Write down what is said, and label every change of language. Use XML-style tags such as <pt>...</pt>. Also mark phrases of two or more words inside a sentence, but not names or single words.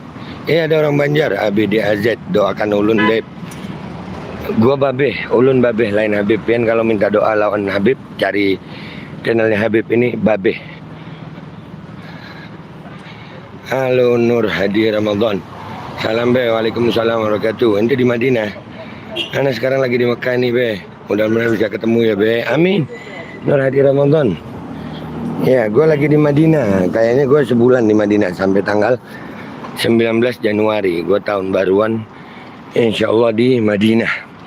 <bjn>Ada orang Banjar, ABDAZ, doakan ulun Dep. Gua Babe, ulun Babe, lain Habib. Pian kalau minta doa lawan Habib, cari channelnya Habib ini Babe.</bjn> <id>Halo Nur Hadi Ramadan.</id> <ar>Salam Be, وعليكم السلام ورحمة الله وبركاته.</ar> <id>Ente di Madinah. Ana sekarang lagi di Mekah nih Be. Mudah-mudahan bisa ketemu ya Be. Amin. Nur Hadi Ramadan. Ya, gue lagi di Madinah. Kayaknya gue sebulan di Madinah sampai tanggal 19 Januari. Gue tahun baruan, insya Allah di Madinah.</id>